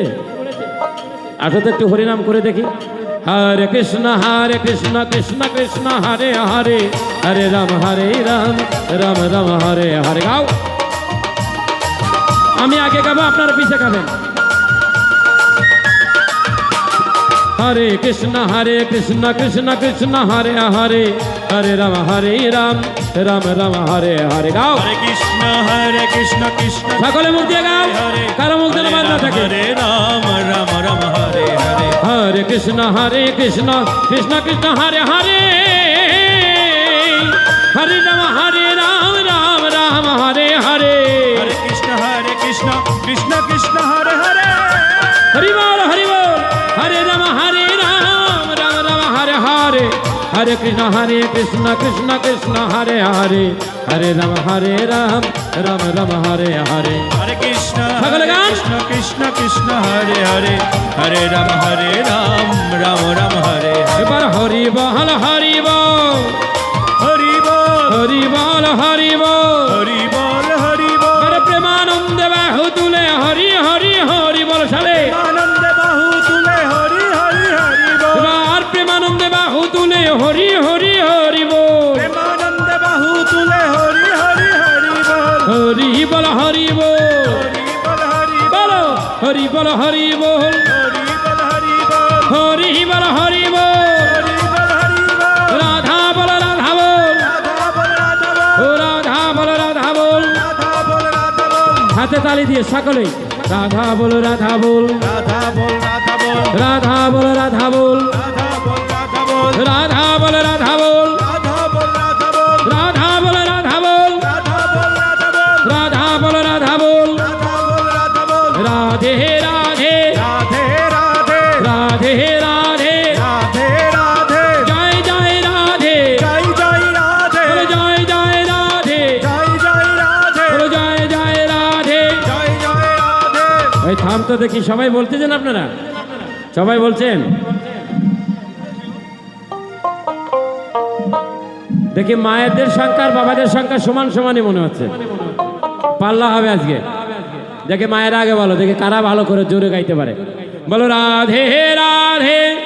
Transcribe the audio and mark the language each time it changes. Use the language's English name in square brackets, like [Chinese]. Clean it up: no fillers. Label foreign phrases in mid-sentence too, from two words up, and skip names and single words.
[Bangla] আসো তো একটু হরিনাম করে দেখি। [Sanskrit] হরে কৃষ্ণ কৃষ্ণ কৃষ্ণ হরে হরে, হরে রাম রাম রাম হরে হরে। [Bangla] গাও, আমি আগে গাবো, আপনারা পিছে গাবেন। [Sanskrit] हरे कृष्ण कृष्ण कृष्ण हरे हरे हरे राम राम राम हरे हरे गाओ हरे कृष्ण कृष्ण [Bangla] সকলে মুখ দিয়ে গাও কারো মুখ দিয়ে বাদ না থাকে [Sanskrit] हरे राम राम राम हरे हरे हरे कृष्ण कृष्ण कृष्ण हरे हरे हरे राम राम राम हरे हरे हरे कृष्ण कृष्ण कृष्ण हरे हरे [Hindi] हरि बोल [Sanskrit] हरे राम राम राम हरे हरे हरे कृष्ण कृष्ण कृष्ण हरे हरे हरे राम राम राम हरे हरे हरे कृष्ण [Bangla] সকলে গান [Sanskrit] कृष्ण कृष्ण हरे हरे हरे राम राम राम हरे हरे [Bangla] এবার হরি বল হরি বল [Hindi] हरि बोल [Bangla] হরি বল হরি বল [Hindi] हरि बोल हरि बोल [Bangla] আরে প্রেমানন্দে বাহু তুলে হরি হরি হরি বল সালে আনন্দ বাহু তুলে হরি হরি হরি বল এবার প্রেমানন্দে বাহু তুলে হরি হরি হরি বল প্রেমানন্দ বাহু তুলে হরি হরি হরি বল হরি বল হরি বল [Hindi] हरि बोल हरि बोल [Bangla] বলো হরি বল হরি বল [Hindi] हरि बोल हरि [Bangla] হরি [Hindi] बोल [Bangla] বল [Hindi] हरि बोल हरि बोल [Bangla] রাধা বল রাধা বল ও রাধা বল রাধা বল [Hindi] राधा बोल राधा बोल [Bangla] হাতে তালি দিয়ে সকলেই রাধা বল রাধা বল [Hindi] राधा बोल राधा बोल [Bangla] রাধা বল রাধা বল [Hindi] राधा बोल राधा बोल [Bangla] রাধা বল রাধা বল [Hindi] राधा बोल राधा बोल [Bangla] রাধা বল রাধা বল [Hindi] राधा बोल राधा बोल [Bangla] রাধা বল রাধা বল [Hindi] राधा बोल राधा बोल [Bangla] রাধে রাধে [Hindi] राधे राधे [Bangla] রাধে রাধে [Hindi] राधे राधे [Bangla] জয় জয় রাধে [Hindi] जय जय राधे [Bangla] বলো জয় জয় রাধে [Hindi] जय जय राधे [Bangla] বলো জয় জয় রাধে [Hindi] जय जय राधे [Bangla] এই থাম তো দেখি সবাই বলতেছেন আপনারা সবাই বলছেন দেখি মায়েদের সংখ্যা আর বাবাদের সংখ্যা সমান সমানই মনে হচ্ছে পাল্লা হবে আজকে দেখে মায়েরা আগে বলো দেখে কারা ভালো করে জোরে গাইতে পারে বলো রাধে রাধে